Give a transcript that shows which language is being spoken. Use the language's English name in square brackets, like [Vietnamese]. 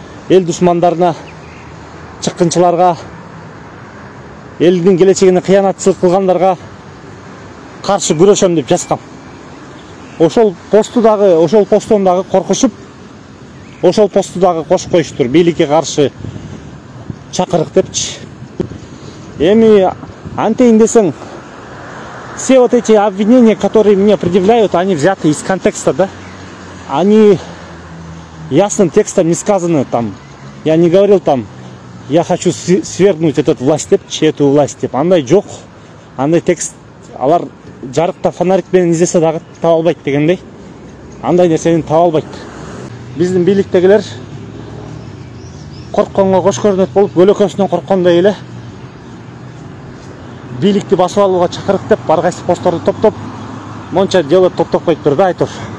[Kyrgyz] Эл душмандарына, чыккынчыларга, элдин келечегине кыянатчылык кылгандарга каршы күрөшөм деп жазгам. Ошол посттон дагы коркушуп, ошол постту дагы кошуп коюштур. Бийликке каршы чакырык депчи. Эми антейин десең, [Russian] все вот эти обвинения, которые мне предъявляют, они взяты из контекста, да? Они ясным текстом не сказаны там. Я не говорил там, я хочу свергнуть эту власть, эту власть. [Kyrgyz] Андай жок, андай текст, алар жарыкта фонарик менен издесе дагы таба албайт дегендей. Андай нерсени таба албайт. Биздин бийликтегилер коркконго кош көрүнөт болуп, көлөкөсүнөн корккондой эле бийликти басып алууга чакырык деп ар кайсы постторду топтоп, монча дело топтоп коюптур да, айтор.